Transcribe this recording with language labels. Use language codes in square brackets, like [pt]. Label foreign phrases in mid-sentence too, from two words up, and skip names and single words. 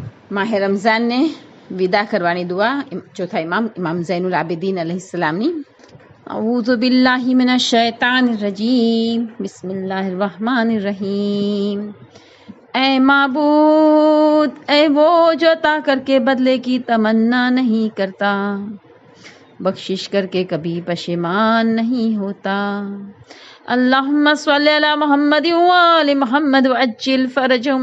[gu] માહે રમઝાનને વિદા કરવાની દુઆ ચોથા ઇમામ ઝૈનુલ આબિદીન અલૈહિસ્સલામની. [ar] أعوذ بالله من الشيطان الرجيم. بسم الله الرحمن الرحيم. [ur] اے معبود، اے وہ جو عطا کر کے بدلے کی تمنا نہیں کرتا، بخشش کر کے کبھی پشیمان نہیں ہوتا. [ar] اللہم صلی علی محمد وآل محمد وعجل فرجہم.